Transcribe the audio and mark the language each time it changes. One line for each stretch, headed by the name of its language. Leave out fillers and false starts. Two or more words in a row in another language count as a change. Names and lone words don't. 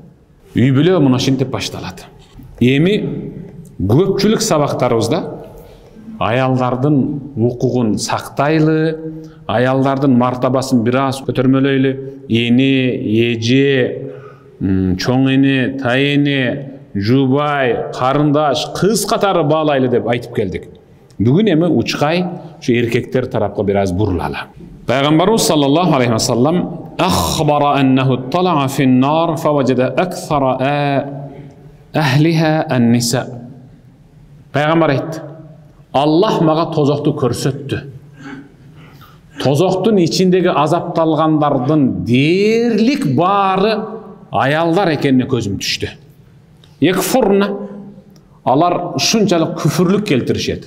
Kyrgyz: Үй бүлө мына ушинтип башталат. Эми көпчүлүк сабактарыбызда аялдардын укугун сактайлы, аялдардын мартабасын бир аз көтөрмөлөйлү, эне, эже, чоң эне, тайэне, жубай, карындаш, кыз катары баалайлы деп айтып келдик. Бүгүн эми учкай ушу эркектер тарапка бир аз бурулалы.
Arabic: Пайгамбарыбыз صلى الله عليه وسلم أخبر أنه اطلع في النار فوجد أكثر أهلها النساء.
Kyrgyz: Пайгамбар айтты. Аллах мага тозокту көрсөттү. Тозоктун ичиндеги азапталгандардын дээрлик баары аялдар экенине көзүм түштү. Екфурна, алар ушунчалык күфүрлүк келтиришет.